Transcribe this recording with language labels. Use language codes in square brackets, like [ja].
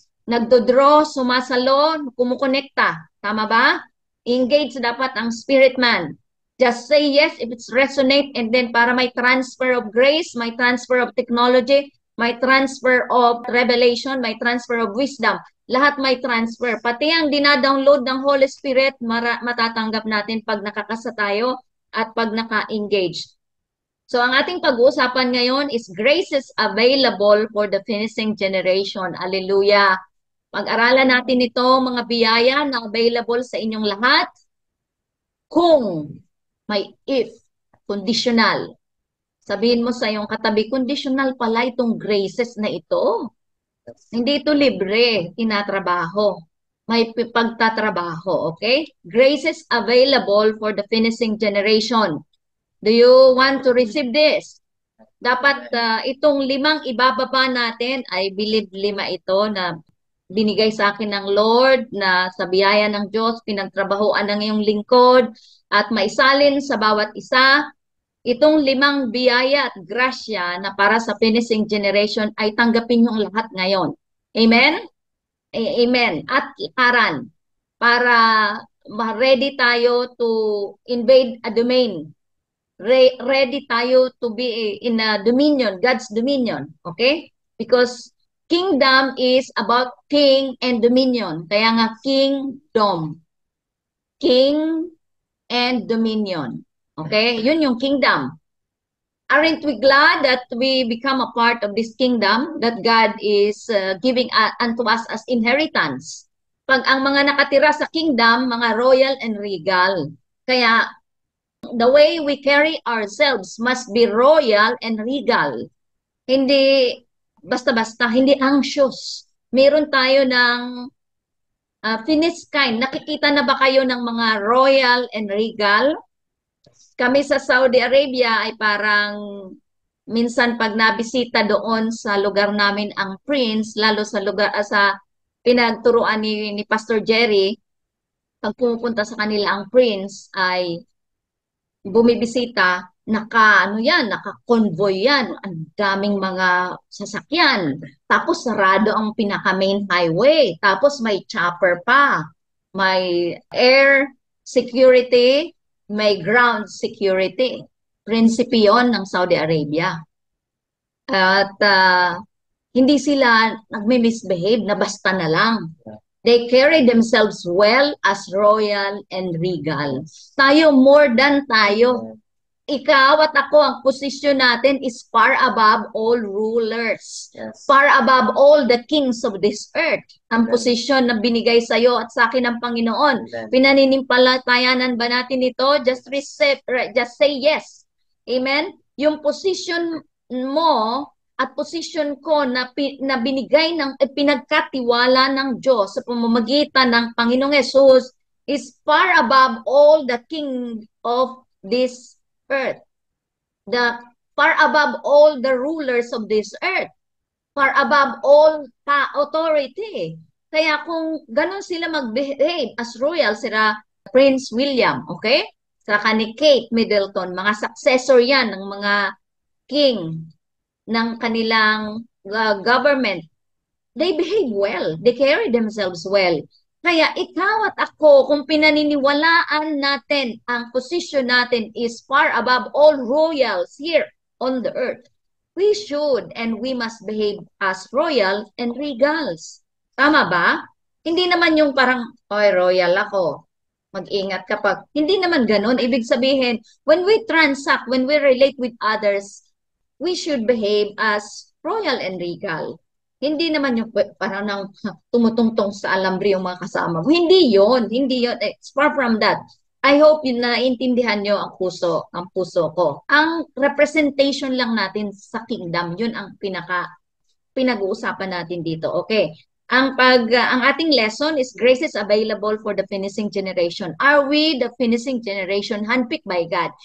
[tl] Nagdodraw, sumasalo, kumukonekta. Tama ba? Engage dapat ang spirit man. [en] Just say yes if it's resonate, and then [tl] para may [en] transfer of grace, may transfer of technology, may transfer of revelation, may transfer of wisdom. [tl] Lahat may transfer. Pati ang dinadownload ng Holy Spirit, matatanggap natin pag nakakasa tayo at pag naka-engage. [en] So [tl] ang ating pag-uusapan ngayon [en] is graces available for the finishing generation. Hallelujah. [tl] Pag-aralan natin ito, mga biyaya na available sa inyong lahat. Kung May if, conditional. Sabihin mo sa iyong katabi, conditional pala itong graces na ito. Hindi ito libre, tinatrabaho. May pagtatrabaho, okay? [en] Graces available for the finishing generation. Do you want to receive this? [tl] Dapat itong 5 ibababa natin, [en] I believe [tl] 5 ito na binigay sa akin ng Lord na sa biyaya ng Diyos, pinagtrabahoan ng iyong lingkod at maisalin sa bawat isa. Itong 5 biyaya at grasya na para sa finishing generation ay tanggapin yung lahat ngayon. [en] Amen? Amen. [tl] At lakaran para [en] ready tayo to invade a domain. Ready tayo to be in a dominion, God's dominion. Okay? Because kingdom is about king and dominion. [tl] Kaya nga [en] kingdom. King and dominion. Okay? [tl] Yun yung [en] kingdom. Aren't we glad that we become a part of this kingdom that God is giving unto us as inheritance? [tl] Pag ang mga nakatira sa kingdom, mga royal and regal. [en] Kaya the way we carry ourselves must be royal and regal. [tl] Hindi basta-basta, hindi anxious. Meron tayo ng [en] finished kind. [tl] Nakikita na ba kayo ng mga [en] royal and regal? [tl] Kami sa Saudi Arabia ay parang minsan pag nabisita doon sa lugar namin ang prince, lalo sa lugar sa pinagturuan ni Pastor Jerry, pag pumupunta sa kanila ang prince ay bumibisita, naka-convoy yan, ang daming mga sasakyan. Tapos sarado ang pinaka main highway. Tapos may chopper pa. May air security, may ground security. Prinsipe yun ng Saudi Arabia. At hindi sila nagme-misbehave na basta na lang. [en] They carry themselves well as royal and regal. [tl] Tayo [en] more than [tl] tayo. Ikaw at ako, ang posisyon natin [en] is far above all rulers. Yes. Far above all the kings of this earth. [tl] Ang posisyon na binigay sa iyo at sa akin ng Panginoon. Amen. Pinaninimpalatayanan ba natin ito? [en] Just say yes. [tl] Amen? Yung posisyon mo at posisyon ko na binigay ng pinagkatiwala ng Diyos sa pamamagitan ng Panginoong Yesus [en] is far above all the king of this earth. Far above all the rulers of this earth. Far above all authority. [tl] Kaya kung ganun sila mag-behave as royal, sila Prince William, okay? Saka ni Kate Middleton, mga successor yan ng mga king ng kanilang government. [en] They behave well. They carry themselves well. [tl] Kaya ikaw at ako, kung pinaniniwalaan natin, ang position natin [en] is far above all royals here on the earth. We should and we must behave as royal and regals. [tl] Tama ba? Hindi naman yung parang, oy, royal ako. Mag-ingat kapag. Hindi naman ganun. Ibig sabihin, [en] when we transact, when we relate with others, we should behave as royal and regal. [tl] Hindi naman yung parang nang tumutungtong sa alambre yung mga kasama mo. Hindi yon, hindi yon. [en] It's far from that. I hope [tl] yun na naintindihan nyo ang puso ko. Ang representation lang natin sa kingdom, yun ang pinag-uusapan natin dito. [en] Okay. Ang ating lesson is graces available for the finishing generation. Are we the finishing generation handpicked by God?